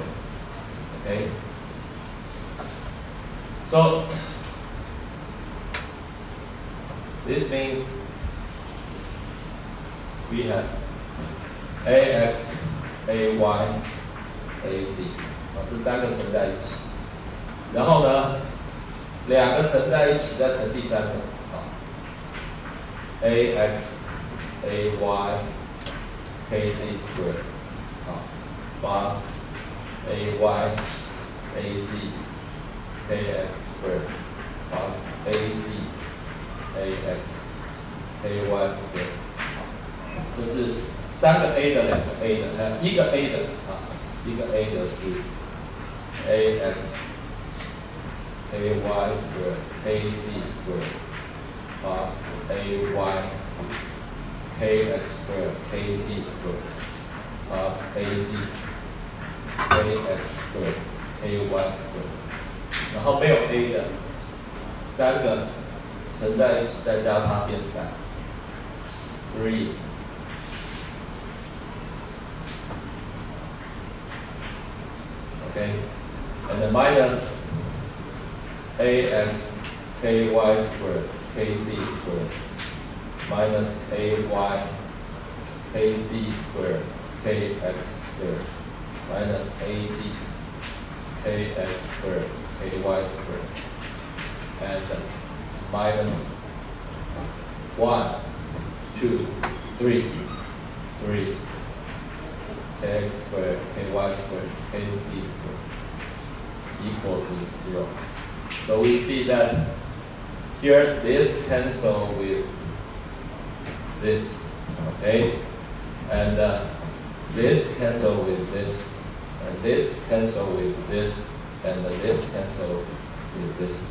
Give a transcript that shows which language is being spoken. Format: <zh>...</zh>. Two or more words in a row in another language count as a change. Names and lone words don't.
<en>Okay? So this means we have ax, ay, ac</en> <zh>这三个乘在一起，然后呢，两个乘在一起再乘第三个</zh> <en>ax, ay, kz squared plus ay, ac, kx squared plus ac, ax, ky squared。</en> <zh>这是三个 a 的，两个 a 的，一个 a 的一个 a 的是</zh> <en>ax, ky squared, kz squared plus ay, kx squared, kz squared plus ac, kx squared, ky squared。</en> <zh>然后没有 a 的，三个乘在一起，再加它变3 3</zh> <en>Okay, and then minus ax, ky squared, kz squared minus ay, kz squared, kx squared minus ac, kx squared, ky squared, and minus 1, 2, 3, kx squared, ky squared, kz squared equal to 0. So we see that here this cancel with this, okay, and this cancel with this, and this cancel with this, and this cancel with this.</en>